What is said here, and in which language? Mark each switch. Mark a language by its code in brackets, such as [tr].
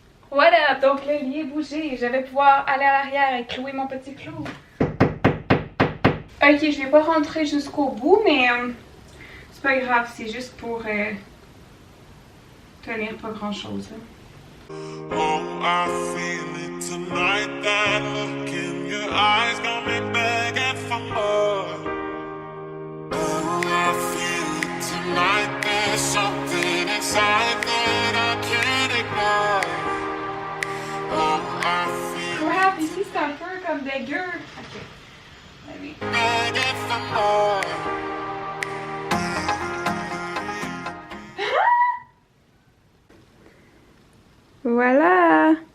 [fr] Voilà, donc le lit est bougé. Je vais pouvoir aller à l'arrière et clouer mon petit clou. Ok, je vais pas rentrer jusqu'au bout, mais c'est pas grave, c'est juste pour tenir pas grand chose. Là. [en] Oh, I feel it tonight. That look in your eyes got me begging for more. Oh, I feel it tonight. There's something inside that I can't ignore. Oh, I feel [fr] Crap, ici c'est un peu comme dégueu. Ok, allez. [en] begging for more. [fr] Voilà!